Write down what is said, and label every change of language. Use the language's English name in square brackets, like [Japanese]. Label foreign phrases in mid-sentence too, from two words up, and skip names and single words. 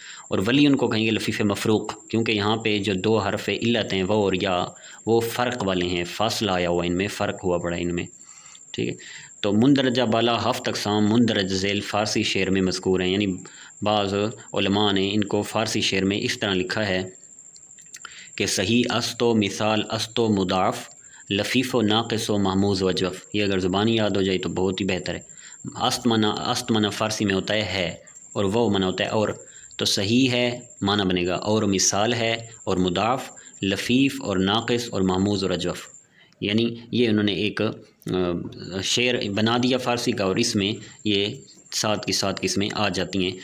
[Urdu] اور ولیٌ کو کہیں گے لفیف مفروق، کیونکہ یہاں پہ جو 2 حرف علت ہیں وہ اور یا وہ فرق والے ہیں، فاصلہ آیا ہوا ان میں، فرق ہوا پڑا ان میں. ٹھیک ہے. تو مندرجہ بالا 7 اقسام مندرج ذیل فارسی شعر میں مذکور ہیں. یعنی بعض علماء نے ان کو فارسی شعر میں اس طرح لکھا ہے کہ [Persian] صحیح است و مثال است و مضاعف، لفیف و ناقص و محموز و اجوف. [Urdu] یہ اگر زبانی یاد ہو جائے تو بہت ہی بہتر ہے. است منع فارسی میں ہوتا ہے اور وہ منع ہوتا ہے اور. تو صحیح ہے معنی بنے گا، اور مثال ہے، اور مضاعف، لفیف اور ناقص اور محموز اور اجوف. یعنی یہ انہوں نے ایک شعر بنا دیا فارسی کا، اور اس میں یہ 7 کی 7 قسمیں آ جاتی ہیں.